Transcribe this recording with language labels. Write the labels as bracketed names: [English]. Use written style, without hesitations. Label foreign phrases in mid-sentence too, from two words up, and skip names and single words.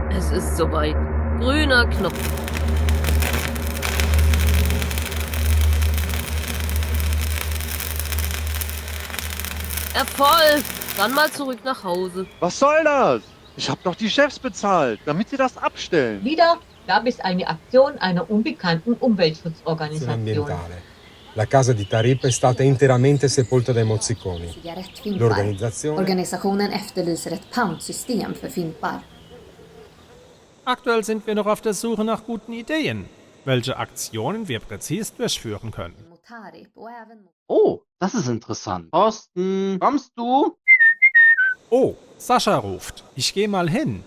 [German] Es ist soweit. Grüner Knopf. Erfolg! Dann mal zurück nach Hause. Was soll das? Ich habe doch die Chefs bezahlt, damit sie das abstellen. Wieder gab es eine Aktion einer unbekannten Umweltschutzorganisation. [Italian] ambientale. La casa di Tarip è stata interamente sepolta dai mozziconi. [Swedish] Cigarettfimpar. [Italian] L'organizzazione... [Swedish] Organisationen efterlyser ett pantsystem för fimpar. [German] Aktuell sind wir noch auf der Suche nach guten Ideen, welche Aktionen wir präzis durchführen können. Oh, das ist interessant. Thorsten, kommst du? Oh, Sascha ruft. Ich gehe mal hin.